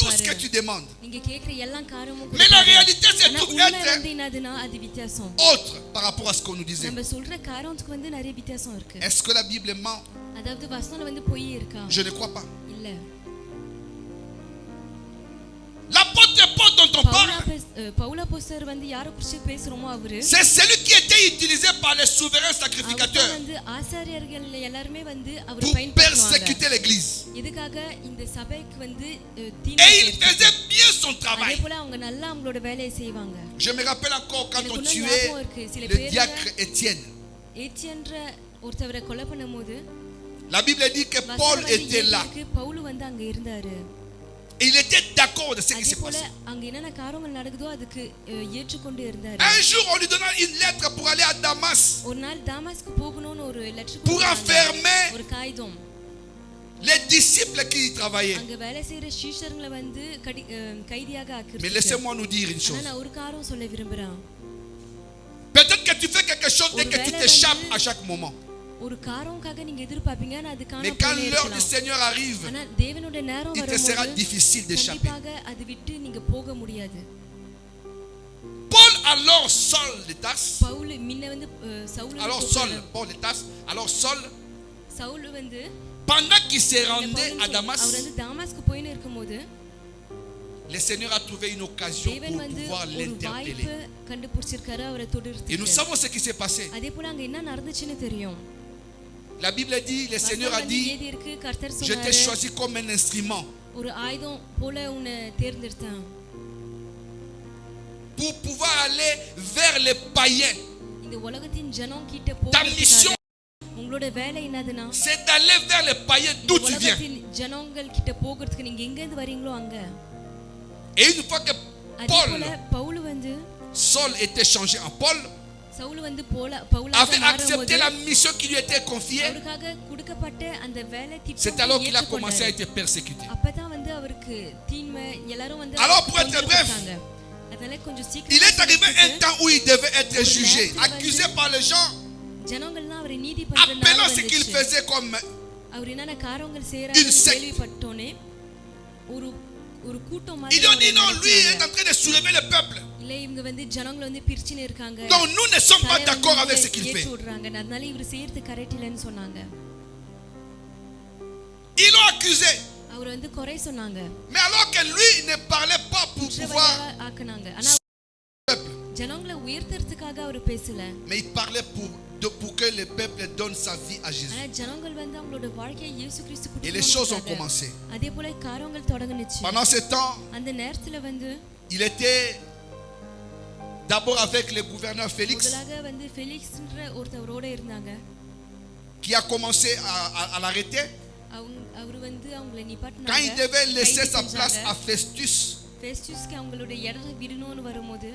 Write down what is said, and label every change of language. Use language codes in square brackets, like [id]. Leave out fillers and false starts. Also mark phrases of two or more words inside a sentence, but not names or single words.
[fr] tout ce que [ta] கொடுப்பாரு. [fr] tu demandes. [ta] நீங்க கேக்குற எல்லா காரியமும் [fr] Mais la [ta] கொடுப்பாரு. [fr] réalité, c'est [ta] ஆனா [fr] tout [ta] உண்மை [fr] être [ta] வந்து என்னதுன்னா அது வித்தியாசம். [fr] autre par rapport à ce qu'on nous disait. [ta] நம்ம சொல்ற காரியத்துக்கு வந்து நிறைய வித்தியாசம் இருக்கு. [fr] Est-ce que la Bible ment? [ta] அதாவது வசனம் வந்து பொய் இருக்கா? [fr] Je ne crois pas. [ta] இல்ல. [fr] L'apôtre Paul dont on parle, [ta] பவுல் அப்போஸ்தலர் வந்து யாரை குறித்து பேசுறோமோ அவரு [fr] c'est celui qui était utilisé par les souverains [ta] அவர் [fr] sacrificateurs [ta] வந்து ஆசாரியர்கள் எல்லாருமே வந்து அவர் [fr] pour [ta] பயன்படுத்துவாங்க. [fr] persécuter l'église. [ta] இதுக்காக இந்த சபைக்கு வந்து [fr] Et [ta] தீமை [fr] il faisait bien son [ta] அதே [fr] travail. [ta] போல அவங்க நல்லா அவங்களோட வேலையை செய்வாங்க. [fr] Je me rappelle encore quand [ta] எனக்கு [fr] on [ta] இன்னும் [fr] tuait [ta] ஞாபகம் இருக்கு. சில [fr] le [ta] பேர் [fr] diacre Étienne. [ta] ஏத்தியன்ற ஒருத்தவரை கொலை பண்ணும்போது [fr] La Bible dit que Paul était là. [ta] பவுல் வந்து அங்க இருந்தாரு. [fr] Et il était d'accord de ce qui [ta] அதே [fr] s'est [ta] போல [fr] passé. [ta] அங்க என்னென்ன காரியங்கள் நடக்குதோ அதுக்கு ஏற்றுக்கொண்டு இருந்தாரு. [fr] Un jour, on lui donna une lettre pour aller à Damas, [ta] ஒரு நாள் தாமாஸ்க்கு போகணும்னு ஒரு லெட்டர் [fr] pour enfermer [ta] ஒரு காகிதம் [fr] les disciples qui y travaillaient. [ta] அங்க வேலை செய்யற சீஷர்களை வந்து கைதியாக [fr] Mais [ta] ஆக்கிருச்சு. [fr] laissez-moi nous dire une [ta] ஆனா [fr] chose. [ta] நான் ஒரு காரியம் சொல்ல விரும்புறேன். [fr] Peut-être que tu fais quelque chose et que tu t'échappes à chaque moment. [ta] ஒரு காரியம்காக நீங்க எதிர்பார்ப்பீங்க ஆனா அது [fr] Mais quand l'heure du Seigneur arrive, [ta] ஆனா தேவனுடைய நேரம் [fr] il te sera [ta] வரும்போது [fr] difficile d'échapper. [ta] கண்டிப்பாக அது விட்டு நீங்க போக முடியாது. [fr] Paul alors Saul de Tarse, [ta] பவுல் முன்ன வந்து சவுல் [fr] alors Saul, Paul de Tarse, alors Saul [ta] சவுல் வந்து [fr] pendant qu'il se [ta] இந்த [fr] rendait à [ta] அவர் [fr] Damas, [ta] வந்து தாமாஸ்க்கு போயின்னு இருக்கும்போது [fr] le Seigneur a trouvé une occasion [ta] தேவன் [fr] pour [ta] வந்து [fr] pouvoir [ta] ஒரு [fr] l'interpeller. [ta] வாய்ப்பு கண்டுபிடிச்சிருக்காரு அவரை [fr] Et nous [ta] தொடர்ந்து. [fr] savons ce qui s'est passé. [ta] அதே போல அங்க என்ன நடந்துச்சுன்னு தெரியும். [fr] La Bible dit, le Seigneur a dit, [ta] ஏதி இருக்கு கர்த்தர் [fr] je t'ai [ta] சொன்னாரு [fr] choisi comme un instrument [ta] ஒரு ஆயுதம் போல உன்னை தேர்ந்தெடுத்தேன். [fr] pour pouvoir aller vers les païens. [ta] இந்த உலகத்தின் ஜனம் கிட்ட [fr] Ta mission, [ta] போகிறதுக்காக உங்களோட வேலை என்னதுன்னா [fr] c'est d'aller vers les païens [ta] இந்த [fr] d'où tu viens. [ta] உலகத்தின் ஜனங்கள் கிட்ட போகிறதுக்கு நீங்க எங்க இருந்து வரீங்களோ அங்க. [fr] Et une fois que [ta] அதே [fr] Paul, [ta] போல பவுல் வந்து [fr] Saul était changé en Paul, [ta] சவுல் வந்து பவுலாக [fr] avait accepté [ta] மாறும்போது [fr] la mission qui lui était confiée, [ta] அவருக்காக கொடுக்கப்பட்ட அந்த வேலை [fr] c'est alors qu'il a [ta] திட்டம் [fr] commencé à être persécuté. [ta] அப்பதான் வந்து அவருக்கு தீன்மை எல்லாரும் வந்து [fr] Alors, pour être [ta] தொந்தரவு [fr] bref, [ta] கொடுத்தாங்க. அதனால கொஞ்சம் [fr] Il est arrivé un [ta] சீக்கிரம் [fr] temps où il devait être jugé, accusé par les gens, [ta] ஜனங்கள்லாம் அவரை நீதி [fr] appelant ce qu'il [ta] பண்ற [fr] faisait comme [ta] அவர் என்னென்ன காரியங்கள் [fr] Une [ta] செய்யறாரு [fr] secte. [ta] கேள்விப்பட்டோனே ஒரு ஒரு கூட்டம் [fr] ils [ta] மாதிரி [fr] ont dit non, [ta] அவரை [fr] lui est [ta] நினைச்சாங்க. [fr] en train de soulever le peuple. [ta] இல்ல இவங்க வந்து ஜனங்களை வந்து பிரிச்சுன்னு இருக்காங்க. [fr] Donc nous ne sommes pas [ta] தலைவன் [fr] d'accord [ta] வந்து [fr] avec ce qu'il fait. [ta] ஏற்றி விடுறாங்க. அதனால இவர் செய்யறது கரெக்ட் இல்லைன்னு சொன்னாங்க. [fr] Ils l'ont accusé. [ta] அவர் வந்து குறை சொன்னாங்க. [fr] Mais alors que lui ne parlait pas pour pouvoir [ta] குற்றவாளியா ஆக்குனாங்க. ஆனா [fr] le peuple, [ta] ஜனங்களை உயர்த்தறதுக்காக அவர் பேசல. [fr] mais il parlait pour que le peuple donne sa vie à Jésus. [ta] ஆனா ஜனங்கள் வந்து அவங்களோட வாழ்க்கையை இயேசு கிறிஸ்து [fr] Et les choses ont [ta] கொடுத்தாங்க. [fr] commencé. [ta] அதே போல காரியங்கள் தொடங்குனுச்சு. [fr] Pendant ce temps, [ta] அந்த நேரத்துல வந்து [fr] il était d'abord avec le gouverneur Félix, [ta] முதலாக வந்து ஃபெலிக்ஸ்ன்ற ஒருத்தவரோட இருந்தாங்க. [fr] qui a commencé à l'arrêter. [ta] அவர் வந்து அவங்களை [fr] Quand [ta] நிப்பாட்டினாங்க. [fr] il devait laisser sa place à Festus, [ta] ஃபெஸ்டஸ்க்கு அவங்களோட இடத்தை விடணும்னு வரும்போது